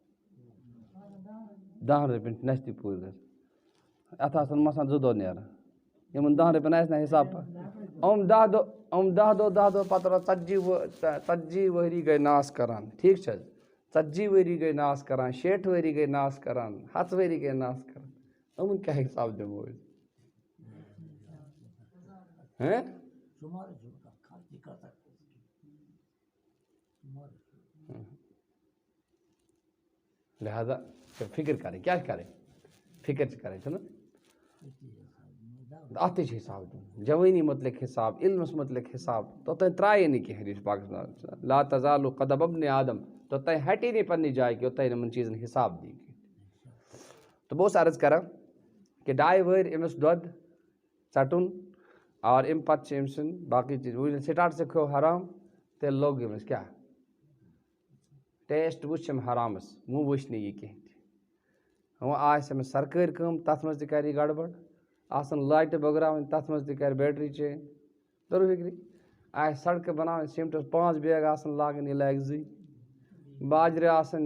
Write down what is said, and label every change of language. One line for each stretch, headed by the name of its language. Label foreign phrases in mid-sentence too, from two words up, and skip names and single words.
Kashmiri: 10 رۄپین چھِ نستہِ پوٗرۍ گژھان اتھ آسان مسان 2 دۄہ نیران یِمن 10 رۄپین آسہِ نا حساب یِم 10 دۄہ پتہٕ روزان 40 ؤری گٔے ناس کران ٹھیٖک چھِ حظ 40 ؤری گٔے ناس کران 60 ؤری گٔے ناس کران 100 ؤری گٔے ناس کران یِمن کیٛاہ حساب دِمو أسۍ لہذا
Urdu: فکر کریں کیا کریں
Kashmiri: فکر چھِ کریں چھُنہ اتھ تہِ چھِ حساب دیُن جوٲنی متعلق حساب علمس متعلق حساب توٚتانۍ ترٛایے نہٕ کینٛہہ حدیث پاکس
Arabic: لا تزال قدم ابن آدم
Kashmiri: توٚتانۍ ہٹے نہٕ پننہِ جایہِ کہِ یوٚتانۍ یِمن چیٖزن حساب دی تہٕ بہٕ اوسُس عرض کران کہ 2 ؤری أمِس دۄد ژٹُن اور اَمہِ پتہٕ چھِ أمۍ سٕنٛدۍ باقٕے چیٖز وۄنۍ ییٚلہِ سٹاٹ سے کھیوٚو حرام تیٚلہِ لوٚگ أمِس کیٛاہ ٹیسٹ وٕچھ أمۍ حرامس وۄنۍ وٕچھ نہٕ یہِ کینٛہہ تہِ وۄنۍ آسہِ أمِس سرکٲرۍ کٲم تتھ منٛز تہِ کرِ یہِ گڑبڑ آسن لایٹہِ بٲگراوٕنۍ تتھ منٛز تہِ کرِ
English: battery change
Kashmiri: توٚر فکرِ آسہِ سڑکہٕ بناوٕنۍ سیٖمٹس 5 بیگ آسن لاگٕنۍ یہِ لاگہِ 2 باجرِ آسن